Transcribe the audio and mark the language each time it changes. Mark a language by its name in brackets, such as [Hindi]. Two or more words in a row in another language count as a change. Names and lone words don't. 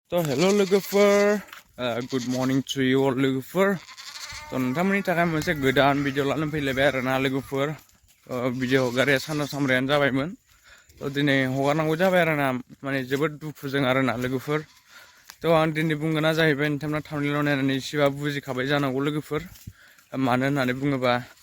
[Bodo] तो हेलो लोगोफोर [English] good morning to you all [Bodo] लोगोफोर तो नोंथांमोननि थाखाय मोनसे गोदान भिडिअ लानानै फैलायबाय आरोना लोगोफोर भिडिअ हगारिया सानथाम सानब्रैयानो जाबायमोन तो दिनै हगारनांगौ जाबाय आरोना माने जोबोद दुखुजों आरोना लोगोफोर तो आं दिनै बुंगोना जाहैबाय नोंथांमोना थांनायाव नायनानै एसेबाबो बुजिखाबाय जानांगौ लोगोफोर मानो होननानै बुङोबा